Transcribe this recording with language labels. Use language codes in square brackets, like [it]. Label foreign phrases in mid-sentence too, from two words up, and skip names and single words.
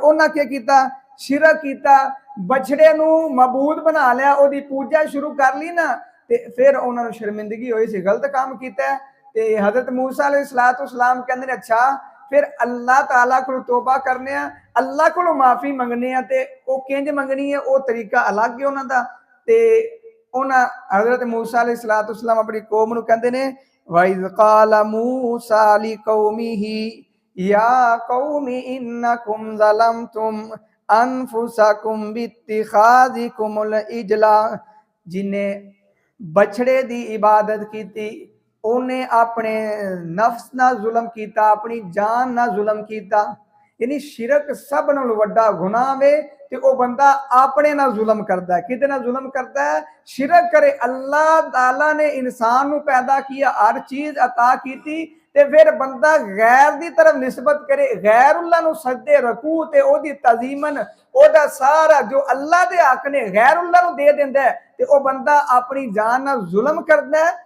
[pa] انہاں کے کیتا، شرک کیتا، بچھڑے نوں معبود بنا لیا، اوہدی پوجا شروع کر لئی نا، تے فیر انہاں نوں شرمندگی ہوئی سی، غلط کم کیتا. تے حضرت موسیٰ [ar] عليه الصلاة والسلام [pa] کہندے اچھا فیر اللہ تعالیٰ کو توبہ کرنے، اللہ کو معافی منگنے، تے او کنج منگنی ہے، او طریقہ الگ ہے انہاں دا. تے انہاں حضرت موسیٰ [ar] عليه الصلاة والسلام [pa] اپنی قوم نوں کہندے نے, [ar] وإذ قال موسى لقومه يا قوم إنكم ظلمتم أنفسكم باتخاذكم العجل, [pa] جنہیں بچھڑے دی عبادت کی تھی، انہیں اپنے نفس نا ظلم کیا، اپنی جان نا ظلم کیا. یعنی شرک سب نالوں وڈا گناہ وے، تے او بندہ اپنے نا ظلم کرتا ہے. کدے نا ظلم کرتا ہے؟ شرک کرے. اللہ تعالیٰ نے انسان نوں پیدا کیا، ہر چیز عطا کی تھی، تے فیر بندہ غیر دی طرف نسبت کرے، غیراللہ نوں سجدے رکوع تے اوہدی تعظیماً اوہدا سارا جو اللہ دے حق نے غیراللہ نوں دے دیندا ہے، تے او بندہ اپنی جان نا ظلم کردا ہے.